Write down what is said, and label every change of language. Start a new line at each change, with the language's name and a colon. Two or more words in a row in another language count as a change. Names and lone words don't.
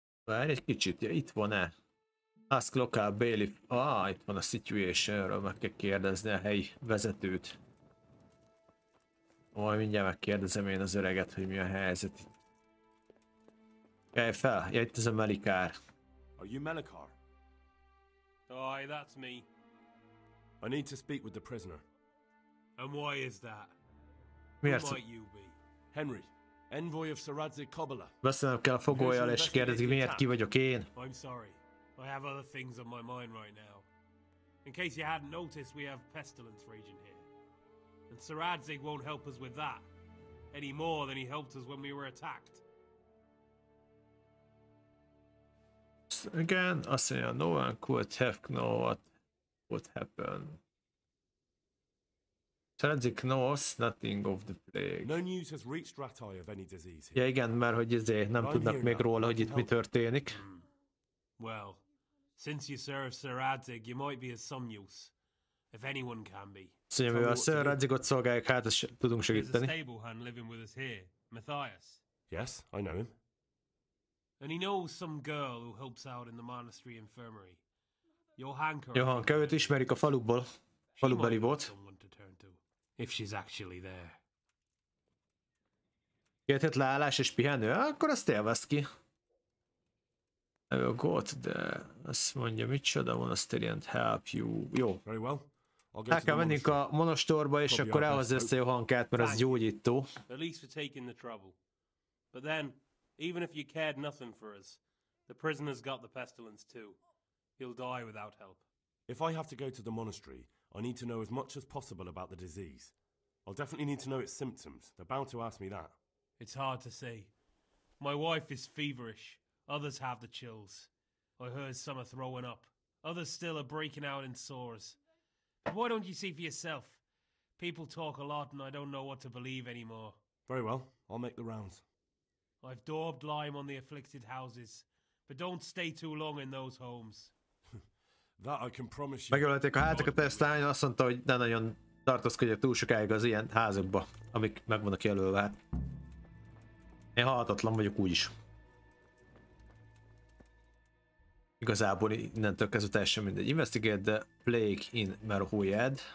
Hungarian: Várj egy kicsit, ja, itt van-e?
English: Ask local bailiff.
Hungarian: Itt van a situationről, meg kell kérdezni a helyi vezetőt. Majd mindjárt megkérdezem én az öreget, hogy mi a helyzet itt. Kelj fel, ja, itt ez a Melikár.
English: Are you Melikar? Aye, that's me. I need to speak with the prisoner. And why is that?
Hungarian: Miért?
English: Who might you be? Henry, envoy of Sir Radzig Kobbler.
Hungarian: Beszélnem kell a fogollyal és kérdezik, miért ki vagyok én.
English: I'm sorry. I have other things on my mind right now. In case you hadn't noticed, we have pestilence raging here. And Sir Radzig won't help us with that. Any more than he helped us when we were attacked.
Hungarian: Igen, azt mondja,
English: no one could have known what happened. Radzig knows nothing of the plague. No news has reached Ratai of any disease here.
Hungarian: Ja igen, mert hogy nem tudnak még róla, hogy itt mi történik.
English: Well, since you serve Sir Radzig, you might be of some use. If anyone can be.
Hungarian: Szóval mivel a Sir Radzigot szolgáljuk, hát ezt tudunk segíteni.
English: There's a stable hand living with us here, Matthias. Yes, I know him. And he knows some girl who helps out in the monastery infirmary.
Hungarian: Johanka, őt ismerik a faluból. Falubeli volt.
English: If she's actually there.
Hungarian: 2 hét leállás és pihenő? Akkor azt élvezd ki. Gott, de azt mondja, micsoda
English: monastery and help you.
Hungarian: Jó. El kell mennünk a monostorba, és akkor elhozza össze Johankát, mert az gyógyító.
English: At least for taking the trouble. But then, even if you cared nothing for us, the prisoner's got the pestilence too. He'll die without help. If I have to go to the monastery, I need to know as much as possible about the disease. I'll definitely need to know its symptoms. They're bound to ask me that. It's hard to say. My wife is feverish. Others have the chills. I heard some are throwing up. Others still are breaking out in sores. But why don't you see for yourself? People talk a lot and I don't know what to believe anymore. Very well. I'll make the rounds. I've daubed lime on the afflicted houses. But don't stay too long in those homes. That I can promise you.
Hungarian: Megölték a házakat, aztán azt mondta, hogy ne nagyon tartózkodjak túl sokáig az ilyen házakba, amik meg vannak jelölve. Hát. Én halhatatlan vagyok úgyis. Igazából innentől kezdve teljesen mindegy.
English: Investigate the plague in Merhojed.